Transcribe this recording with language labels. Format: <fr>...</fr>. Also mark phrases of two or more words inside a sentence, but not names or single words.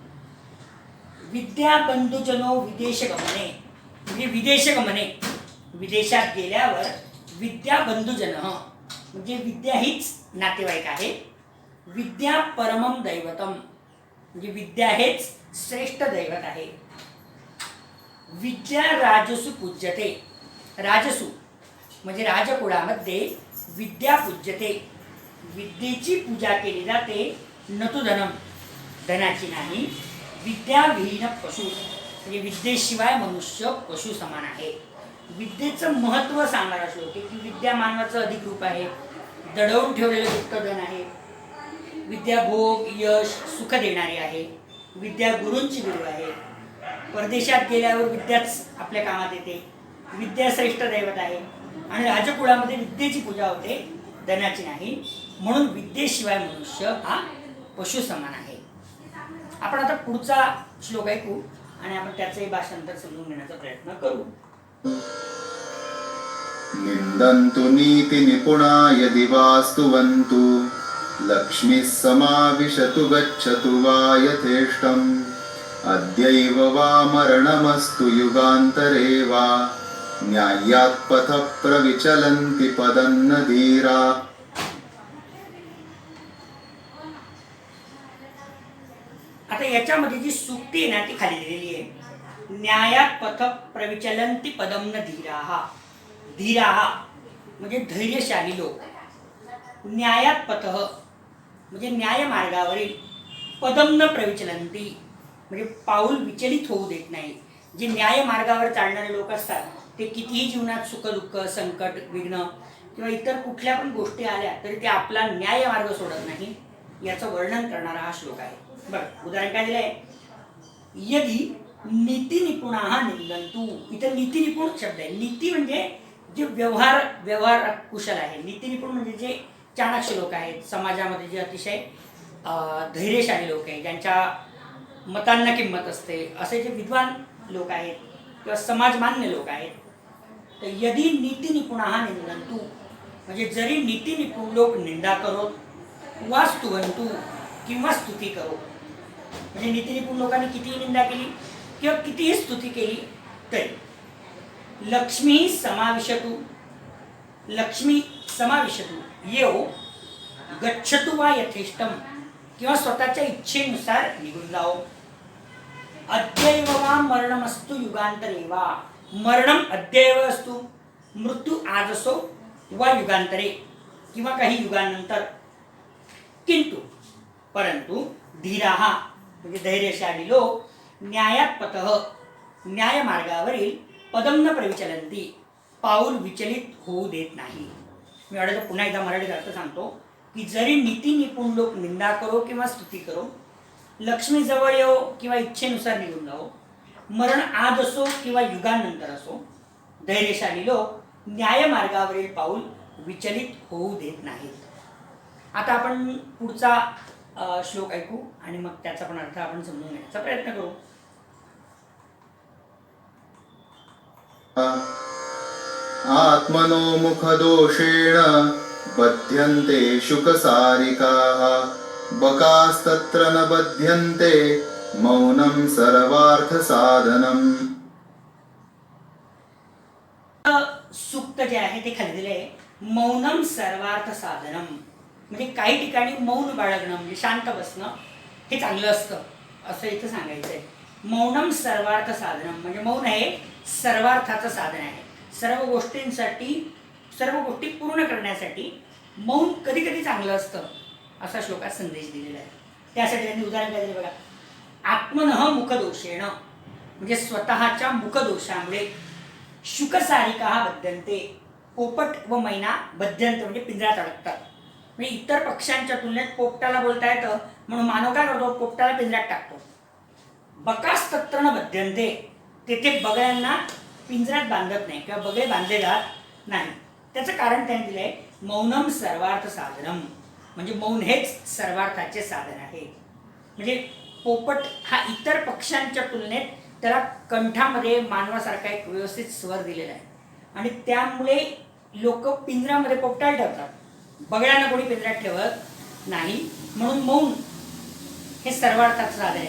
<sa>विद्या बंधुजनो विदेशगमने</sa> <mr>म्हणजे विदेशगमने विदेशात गेल्यावर</mr> <sa>विद्या बंधुजन</sa> <mr>म्हणजे विद्या हीच नातेवाईक आहे.</mr> <sa>विद्या परमम दैवतम म्हणजे विद्या हेच श्रेष्ठ दैवत आहे. विद्या राजसु पूज्यते</sa> <mr>राजसु म्हणजे राजकुळामध्ये</mr> <sa>विद्या पूज्यते</sa> <mr>विद्येची पूजा केली जाते.</mr> <sa>न तु धनम</sa> <mr>धनाची नाही.</mr> <sa>विद्या विहीन पशु</sa> <mr>म्हणजे विद्येशिवाय मनुष्य पशु समान आहे. विद्येचं महत्त्व सांगणारा श्लोक आहे की विद्या मानवाचं अधिक रूप आहे, दडवून ठेवलेलं गुप्त धन आहे. विद्या भोग यश सुख देणारी आहे. विद्या गुरूंची गुरु आहे. परदेशात गेल्यावर विद्याच आपल्या कामात येते. विद्या श्रेष्ठ दैवत आहे आणि राजकुळामध्ये विद्येची पूजा होते, धनाची नाही. म्हणून विद्येशिवाय मनुष्य हा पशु समान आहे. आपण आता पुढचा श्लोक ऐकू आणि आपण त्याचंही भाषांतर समजून घेण्याचा प्रयत्न करू.</mr> <sa>निंदन्तु नीति निपुणा यदि वास्तुवन्तु लक्ष्मीः समाविशतु गच्छतु वा यथेष्टम् अद्यैव वा मरणमस्तु युगान्तरे वा न्याय्यात् पथः प्रविचलन्ति पदन्न धीरा.</sa> <mr>आता याच्यामध्ये जी सुक्ती आहे ना ती खाली दिलेली आहे.</mr> <sa>न्यायात पथ प्रविचलंती पदम न धीराहा.</sa> <mr>धीराहा म्हणजे धैर्यशाली लोक.</mr> <sa>न्यायात पथ</sa> <mr>म्हणजे न्याय मार्गावरील.</mr> <sa>पदम न प्रविचलंती म्हणजे पाऊल विचलित होऊ देत नाही.</sa> <mr>जे न्याय मार्गावर चालणारे लोक असतात ते कितीही जीवनात सुखदुःख संकट विघ्न किंवा इतर कुठल्या पण गोष्टी आल्या तरी ते आपला न्याय मार्ग सोडत नाही. याचं वर्णन करणारा हा श्लोक आहे. बरं, उदाहरण काय दिलं आहे.</mr> <sa>यदि नीती निपुणा निंदंतु.</sa> <mr>इथं नीती निपुण शब्द आहे. नीती म्हणजे जे व्यवहार कुशल आहे. नीती निपुण म्हणजे जे चाणाक्ष लोक आहेत समाजामध्ये, जे अतिशय धैर्यशाली लोक आहेत, ज्यांच्या मतांना किंमत असते, असे जे विद्वान लोक आहेत किंवा समाजमान्य लोक आहेत. तर</mr> <sa>यदि नीती निपुणा निंदंतु</sa> <mr>म्हणजे जरी नीती निपुण लोक निंदा करो</mr> <sa>वा स्तुवंतु</sa> <mr>किंवा स्तुती करो. म्हणजे नीती निपुण लोकांनी कितीही निंदा केली किंवा कितीही स्तुती केली तरी</mr> <sa>लक्ष्मी समाविशतु. लक्ष्मी समाविशतु</sa> <mr>येऊ</mr> <sa>गच्छतु वा यथेष्टम</sa> <mr>किंवा स्वतःच्या इच्छेनुसार निघून जाओ.</mr> <sa>अद्यैव वा मरणमस्तु युगांतरे वा. मरणम अद्यैव</sa> <mr>असतो, मृत्यू आज असो वा युगांतरे किंवा काही युगानंतर. किंतु परंतु धीराहा म्हणजे धैर्यशाली लोक</mr> <sa>न्यायात पतः</sa> <mr>न्याय मार्गावरील</mr> <sa>पदम न प्रविचलंती</sa> <mr>पाऊल विचलित होऊ देत नाही. मी वाटतं पुन्हा एकदा मराठीत अर्थ सांगतो की जरी नीती निपुण लोक निंदा करो किंवा स्तुती करो, लक्ष्मी जवळ येऊ किंवा इच्छेनुसार निघून जाओ, मरण आज असो किंवा युगानंतर असो, धैर्यशाली लोक न्याय मार्गावरील पाऊल विचलित होऊ देत नाहीत. आता आपण पुढचा श्लोक ऐकू आणि मग त्याचा पण अर्थ आपण समजून घेण्याचा प्रयत्न करू.</mr> <sa>आत्मनो मुखदोषेण बध्यन्ते शुकसारिकाः बकास्तत्र न बध्यन्ते मौनं सर्वार्थसाधनम्.</sa> <mr>सुक्त जे आहे ते खाली दिले आहे.</mr> <sa>मौनम सर्वार्थ साधनम</sa> <mr>म्हणजे काही ठिकाणी मौन बाळगणं म्हणजे शांत बसणं हे चांगलं असतं असं इथं सांगायचं आहे.</mr> <sa>मौनम सर्वार्थ साधनम</sa> <mr>म्हणजे मौन हे सर्वार्थाचं साधन आहे. सर्व गोष्टी पूर्ण करण्यासाठी मौन कधी कधी चांगलं असतं असा श्लोकात संदेश दिलेला आहे. त्यासाठी त्यांनी उदाहरण काय दिलं बघा.</mr> <sa>आत्मनः मुखदोषेण</sa> <mr>म्हणजे स्वतःच्या मुखदोषामुळे</mr> <sa>शुकसारिका बध्यन्ते</sa> <mr>पोपट व मैना बध्यंत म्हणजे पिंजऱ्यात अडकतात. म्हणजे इतर पक्ष्यांच्या तुलनेत पोपटाला बोलता येतं म्हणून मानव काय करतो, पोपटाला पिंजऱ्यात टाकतो.</mr> <sa>बकास्तत्र न बध्यन्ते</sa> <mr>तेथे बगळ्यांना पिंजऱ्यात बांधत नाही किंवा बगळे बांधले जात नाही. त्याचं कारण त्याने दिलं आहे</mr> <sa>मौनम सर्वार्थ साधनम</sa> <mr>म्हणजे मौन हेच सर्वार्थाचे साधन आहे. म्हणजे पोपट हा इतर पक्ष्यांच्या तुलनेत त्याला कंठामध्ये मानवासारखा एक व्यवस्थित स्वर दिलेला आहे आणि त्यामुळे लोक पिंजऱ्यामध्ये पोपटाला ठेवतात. बगळ्यांना कोणी पिंजऱ्यात ठेवत नाही म्हणून मौन हे सर्वार्थाचं साधन आहे.</mr>